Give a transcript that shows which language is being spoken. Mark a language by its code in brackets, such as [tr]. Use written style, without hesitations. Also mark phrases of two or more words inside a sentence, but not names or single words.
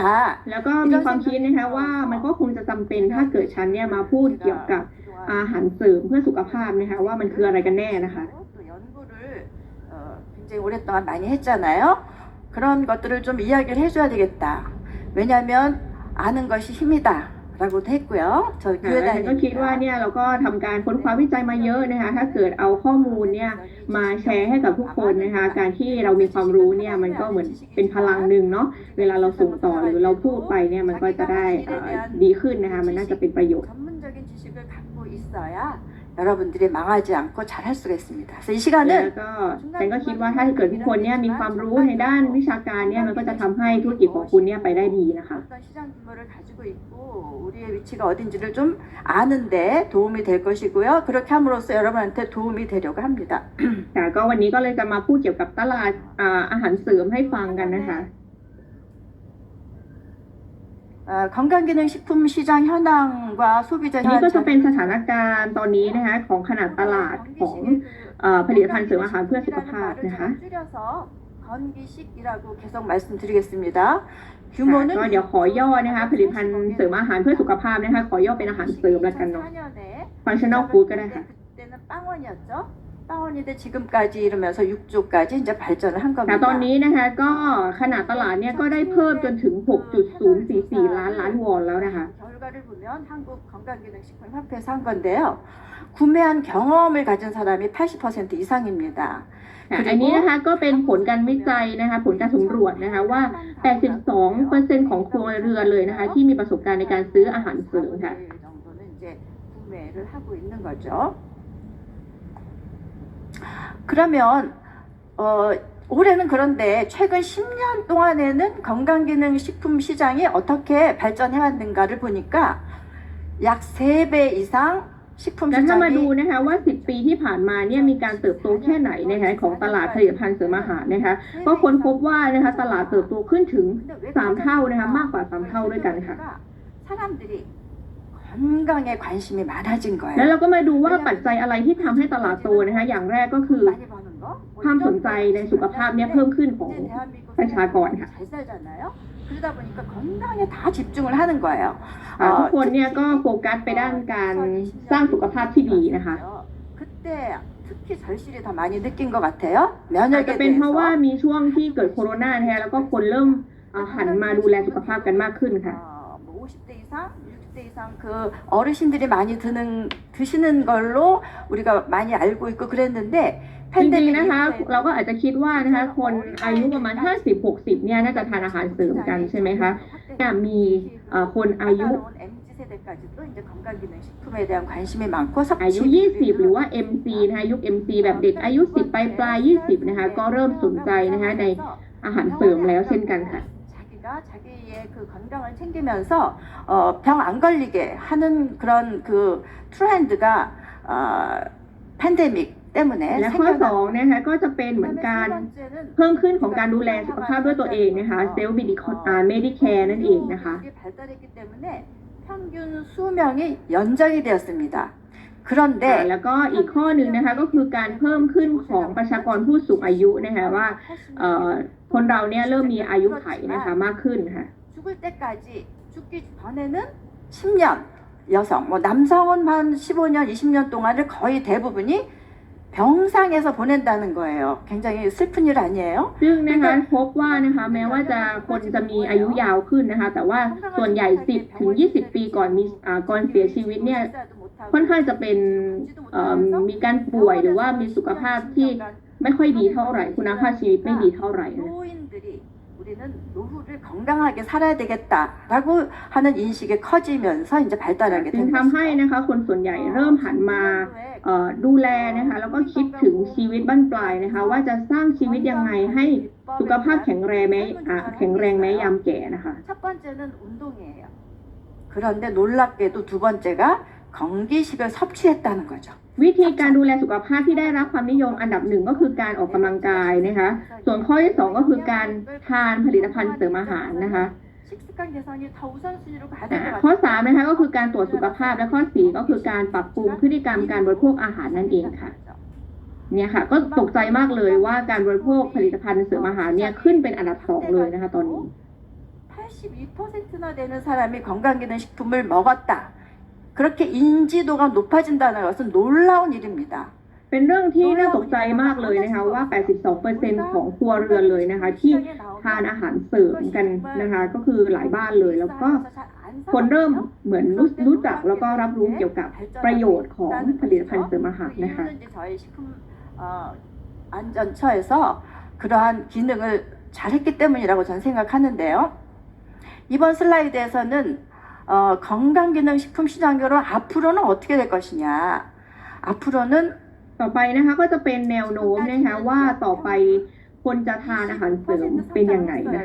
[th] แล้วก็มีความคิดนะคะว่ามันก็คงจะจำเป็นถ้าเกิดฉันเนี่ยมาพูดเกี่ยวกับอาหารเสริมเพื่อสุขภาพนะคะว่ามันคืออะไรกันแน่นะคะ [ko] 또 연구를 굉장히 오랫동안 많이 했잖아요. 그런 것들을 좀 이야기를 해줘야 되겠다. 왜냐하면 아는 것이 힘이다. 라고도 했고요. 저 [th] ฉั [ko] 교회 [th] นก็คิดว่า [ko] 다니니까 [th] เนี่ยเราก็ทำการค้นคว้าวิจัยมาเยอะนะคะถ้าเกิดเอาข้อมูลเนี่ยมาแชร์ให้กับทุกคนนะคะการที่เรามีความรู้เนี่ยมันก็เหมือนเป็นพลังหนึ่งเนาะเวลาเราส่งต่อหรือเราพูดไปเนี่ยมันก็จะได้ดีขึ้นนะคะมันน่าจะเป็นประโยชน์ [ko] 전문적인 지식을 갖고 있어야 여러분들이 망하지 않고 잘할 수가 있습니다. 그래서 이 [th] แล้ว [ko] 시간은 [th] ก็ฉันก็คิดว่าถ้าเกิดทุกคนเนี่ยมีความรู้ในด้านวิชาการเนี่ยมันก็จะทำให้ธุรกิจของคุณเนี่ยไปได้ดีนะคะ [ko] 어떤 시장 규모를 가지고 있고 우리의 위치가 어딘지를 좀 아는데 도움이 될 것이고요. 그렇게 함으로써 여러분한테 도움이 되려고 합니다. [th] แต่ก็วันนี้ก็เลยจะมาพูดเกี่ยวกับตลาดอาหารเสริมให้ฟังกันนะคะ [ko] 건강기능식품 시장 현황과 소비자 [th] อันนี้ก็จะ [ko] 현황 [th] เป็นสถานการณ์ตอนนี้นะคะของขนาดตลาดของผลิตภัณฑ์เสริมอาหารเพื่อสุขภาพนะคะ [ko] 줄여서 건기식이라고 계속 말씀드리겠습니다. [th] ก็ [ko] 규모는 [th] เดี๋ยวขอย่อนะคะผลิตภัณฑ์เสริมอาหารเพื่อสุขภาพนะคะขอย่อเป็นอาหารเสริมแล้วกันเนาะ [ko] 2004년에 [en] functional food [th] ก็ได้ค่ะ [ko] 그때는 빵원이었죠. 빵원인데 지금까지 이러면서 6조까지 이제 발전을 한 [th] แต่ [ko] 겁니다. [th] ตอนนี้นะคะก็ขนาดตลาดเนี่ยก็ได้เพิ่มจนถึง 6.044 ล้านวอนแล้วนะคะ [ko] 결과를 보면 한국 건강기능식품 협회에서 한 건데요. 구매한 경험을 가진 사람이 80% 이상입니다. [th] อันนี้นะคะก็เป็นผลการวิจัยนะคะผลการสำรวจนะคะว่า 82% ของครัวเรือนเลยนะคะที่มีประสบการณ์ในการซื้ออาหารเสริมค่ะ [ko] 정도는 이제 구매를 하고 있는 거죠. 그러면 올해는 그런데 최근 10년 동안에는 건강기능식품 시장이 어떻게 발전해 왔는가를 보니까 약 3배 이상 식품 [th] แล้วถ้ามาดู [ko] 시장이 [th] นะคะว่า 10 ปีที่ผ่านมาเนี่ยมีการเติบโตแค่ไหนนะคะของตลาดผลิตภัณฑ์เสริมอาหารนะคะก็ค้นพบว่านะคะตลาดเติบโตขึ้นถึง 3 เท่านะคะมากกว่า 3 เท่าด้วยกันค่ะ [ko] 사람들이 건강에 관심이 많아진 [th] แล้ว [ko] 거예요. [th] เราก็มาดูว่าปัจจัยอะไรที่ทำให้ตลาดโตนะคะอย่างแรกก็คือ [ko] 많이 버는 거. [th] ความสนใจในสุขภาพเนี่ยเพิ่มขึ้นของ [ko] 이제 대한민국 [th] ประชากรค่ะ [ko] 잘 살잖아요. 그러다 보니까 건강에 다 집중을 하는 거예요. [th] ทุกคนเนี่ยก็โฟกัสไปด้านการสร้างสุขภาพที่ดีนะคะ [ko] 그때 특히 절실히 더 많이 느낀 것 같아요. [th] อาจ [ko] 면역에 [th] จะเป็นเพราะว่า [ko] 대해서 [th] มีช่วงที่เกิดโควิดนะคะแล้วก็คนเริ่มหันมาดูแลสุขภาพกันมากขึ้นค่ะ [ko] 뭐 50대 이상, 60대 이상 그 어르신들이 많이 드시는 걸로 우리가 많이 알고 있고 그랬는데 [th] จริง [ko] 팬데믹 [th] ๆนะคะ [ko] 이후에 [th] เราก็อาจจะคิดว่านะคะคนอายุประมาณ 50-60 เนี่ยน่าจะทานอาหารเสริมกันใช่ไหมคะเนี่ยมีคนอายุ [ko] MZ 세대까지도 이제 건강기능식품에 대한 관심이 많고 [th] อายุ 20 หรือว่า MC นะคะยุค MC แบบเด็กอายุ 10 ปลาย 20 นะคะก็เริ่มสนใจนะคะในอาหารเสริมแล้วเช่นกันค่ะ [ko] 자기가 자기의 그 건강을 챙기면서 병 안 걸리게 하는 그런 그 트렌드가 팬데믹 때문에 [th] และข้อ 2 นะคะก็จะเป็นเหมือนการ เพิ่มขึ้นของการดูแลสุขภาพด้วยตัวเองนะคะเซลล์Medicare นั่นเองนะคะ [ko] 발달했기 때문에 평균 수명이 연장이 되었습니다. 그런데 [th] แล้วก็อีกข้อหนึ่งนะคะก็คือการเพิ่มขึ้นของประชากรผู้สูงอายุนะคะว่าคนเราเนี่ยเริ่มมีอายุไขนะคะมากขึ้นค่ะ [ko] 죽을 때까지 죽기 전에는 10년 여성, 뭐 남성은 한 15년, 20년 동안을 거의 대부분이 병상에서 보낸다는 거예요. 굉장히 슬픈 일 아니에요? [th] ซึ่งนะคะพบว่านะคะแม้ว่าคนจะมีอายุยาวขึ้นนะคะแต่ว่าส่วนใหญ่ 10-20 ปีก่อนเสียชีวิตเนี่ยค่อนข้างจะเป็นมีการป่วยหรือว่ามีสุขภาพที่ไม่ค่อยดีเท่าไหร่คุณภาพชีวิตไม่ดีเท่าไหร่นะ [ko] 노인들이 우리는 노후를 건강하게 살아야 되겠다라고 하는 인식이 커지면서 이제 발달하게 [th] จึง [ko] 된 [th] ทำให้ [ko] 것이죠. [th] นะคะคนส่วนใหญ่เริ่มหันมาดูแลนะคะแล้วก็คิดถึงชีวิตบั้นปลายนะคะว่าจะสร้างชีวิตยังไงให้สุขภาพแข็งแรงแม้ยามแก่นะคะ [ko] 첫 번째는 운동이에요. 그런데 놀랍게도 두 번째가 건기식을 섭취했다는 거죠. [th] วิธีการดูแลสุขภาพที่ได้รับความนิยมอันดับหนึ่งก็คือการออกกำลังกายนะคะ ส่วนข้อที่สองก็คือการทานผลิตภัณฑ์เสริมอาหารนะคะ [ko] 식습관 개선이 더 우선순위로 가야 될 것 [th] ข้อ [ko] 같아요. [th] 3นะคะก็คือการตรวจสุขภาพและข้อ4ก็คือการปรับปรุงพฤติกรรมการบริโภคอาหารนั่นเองค่ะเนี่ยค่ะก็ตกใจมากเลยว่าการบริโภคผลิตภัณฑ์เสริมอาหารเนี่ยขึ้นเป็นอันดับ2เลยนะคะตอนนี้ [ko] 82%나 되는 사람이 건강기능식품을 먹었다. 그렇게 인지도가 높아진다는 것은 놀라운 일입니다. เป็นเรื่องที่น่าตกใจมากเลยนะคะว่า 82% ของครัวเรือนเลยนะคะที่ทานอาหารเสริมกันนะคะก็คือหลายบ้านเลยแล้วก็คนเริ่มเหมือนรู้จักแล้วก็รับรู้เกี่ยวกับประโยชน์ของผลิตภัณฑ์เสริมอาหารนะคะ 저희 식품 안전처에서 그러한 기능을 잘했기 때문이라고 저는 생각하는데요. 이번 슬라이드에서는 건강기능식품 시장으로 앞으로는 어떻게 될 것이냐. 앞으로는 [th] ต่อไปนะคะก็จะเป็นแนวโน้มนะคะว่าต่อไปคนจะทานอาหารเสริมเป็นยังไงนะคะ